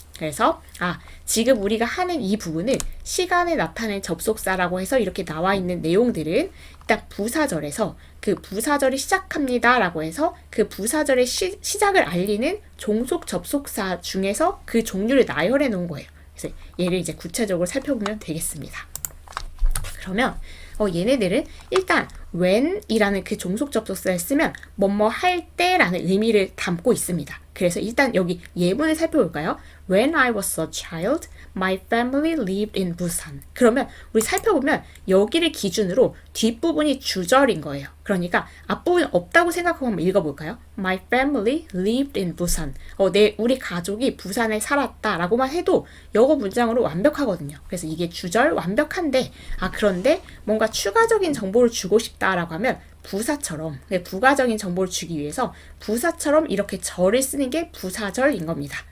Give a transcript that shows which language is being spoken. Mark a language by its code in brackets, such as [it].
[ko] 그래서 지금 우리가 하는 이 부분은 시간에 나타낸 접속사라고 해서 이렇게 나와 있는 내용들은 일단 부사절에서 그 부사절이 시작합니다 라고 해서 그 부사절의 시작을 알리는 종속 접속사 중에서 그 종류를 나열해 놓은 거예요. 그래서 얘를 이제 구체적으로 살펴보면 되겠습니다. 그러면 얘네들은 일단 when이라는 그 종속 접속사를 쓰면 뭐뭐 할 때라는 의미를 담고 있습니다. 그래서 일단 여기 예문을 살펴볼까요? [en] When I was a child, my family lived in Busan. [ko] 그러면 우리 살펴보면 여기를 기준으로 뒷부분이 주절인 거예요. 그러니까 앞부분이 없다고 생각하고 한번 읽어볼까요? [en] My family lived in Busan. [ko] 우리 가족이 부산에 살았다라고만 해도 영어 문장으로 완벽하거든요. 그래서 이게 주절 완벽한데 그런데 뭔가 추가적인 정보를 주고 싶다라고 하면 부사처럼 부가적인 정보를 주기 위해서 부사처럼 이렇게 절을 쓰는 게 부사절인 겁니다.